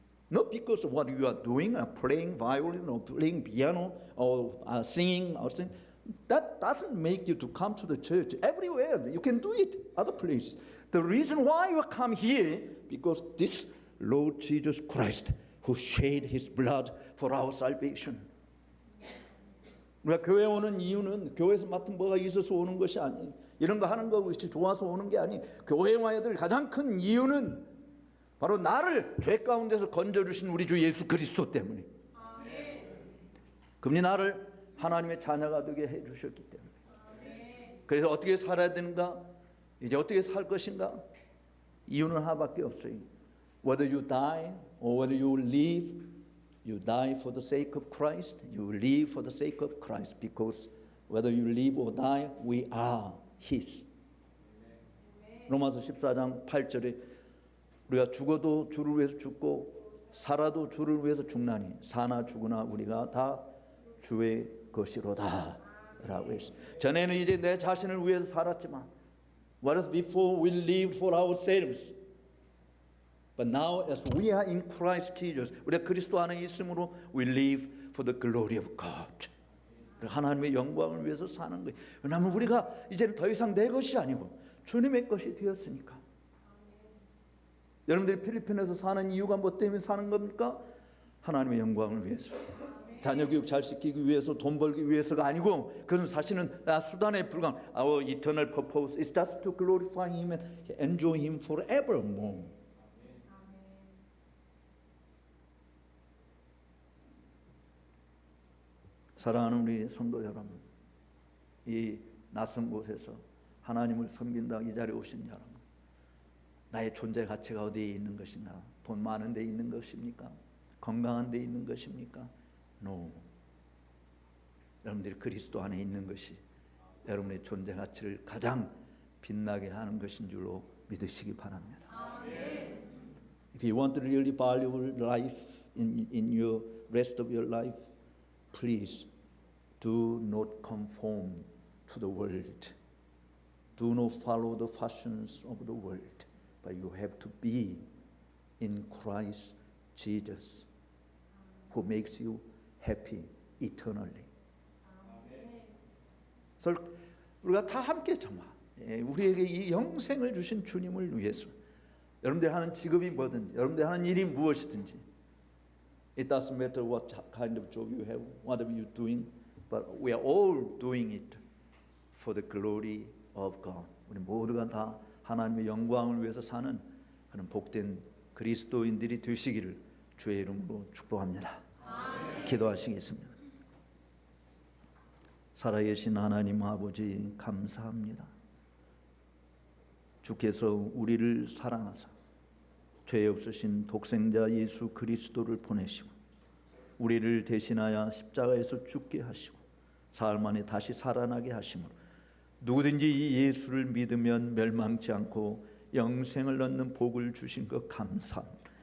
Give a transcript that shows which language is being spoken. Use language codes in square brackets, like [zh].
[en] Not because of what you are doing, playing violin or playing piano or singing or singing. That doesn't make you to come to the church. Everywhere you can do it, other places. The reason why you come here, because this Lord Jesus Christ who shed his blood for our salvation. [ko] 우리가 교회 오는 이유는 교회에서 맡은 뭐가 있어서 오는 것이 아니에요. 이런 거 하는 거 그렇지 좋아서 오는 게 아니. 교회 와야 될 가장 큰 이유는 바로 나를 죄 가운데서 건져주신 우리 주 예수 그리스도 때문에. 그분이 나를 하나님의 자녀가 되게 해주셨기 때문에. 그래서 어떻게 살아야 되는가? 이제 어떻게 살 것인가? 이유는 하나밖에 없어요. [en] Whether you die or whether you live, you die for the sake of Christ. You live for the sake of Christ, because whether you live or die, we are His. [ko] 로마서 14장 8절에 우리가 죽어도 주를 위해서 죽고 살아도 주를 위해서 죽나니 사나 죽으나 우리가 다 주의 것이로다 라고 했어요. 전에는 이제 내 자신을 위해서 살았지만 [en] whereas before we lived for ourselves, but now as we are in Christ Jesus, [ko] 우리가 그리스도 안에 있으므로 [en] we live for the glory of God. [ko] 하나님의 영광을 위해서 사는 거예요. 왜냐하면 우리가 이제는 더 이상 내 것이 아니고 주님의 것이 되었으니까. 여러분들이 필리핀에서 사는 이유가 뭐 때문에 사는 겁니까? 하나님의 영광을 위해서. 자녀 교육 잘 시키기 위해서, 돈 벌기 위해서가 아니고, 그것은 사실은 수단에 불과한. [en] Our eternal purpose is just to glorify Him and enjoy Him forevermore. [ko] 사랑하는 우리 성도 여러분, 이 낯선 곳에서 하나님을 섬긴다 이 자리에 오신 여러분, 나의 존재 가치가 어디에 있는 것인가? 돈 많은 데 있는 것입니까? 건강한 데 있는 것입니까? [en] No. [ko] 여러분들이 그리스도 안에 있는 것이 여러분의 존재 가치를 가장 빛나게 하는 것인 줄로 믿으시기 바랍니다. [en] If you want to really value life in your rest of your life, please do not conform to the world. Do not follow the fashions of the world, but you have to be in Christ Jesus, who makes you happy eternally. [ko] 그래서 우리가 다 함께 정말 우리에게 이 영생을 주신 주님을 위해서, 여러분들 하는 직업이 뭐든지, 여러분들 하는 일이 무엇이든지, [en] it doesn't matter what kind of job you have, whatever you're doing, but we are all doing it for the glory of God. [ko] 우리 모두가 다 하나님의 영광을 위해서 사는 그런 복된 그리스도인들이 되시기를 주의 이름으로 축복합니다. 기도하시겠습니다. 살아계신 하나님 아버지 감사합니다. 주께서 우리를 사랑하사 죄 없으신 독생자 예수 그리스도를 보내시고 우리를 대신하여 십자가에서 죽게 하시고 사흘 만에 다시 살아나게 하심으로 누구든지 이 예수를 믿으면 멸망치 않고 영생을 얻는 복을 주신 것 감사합니다.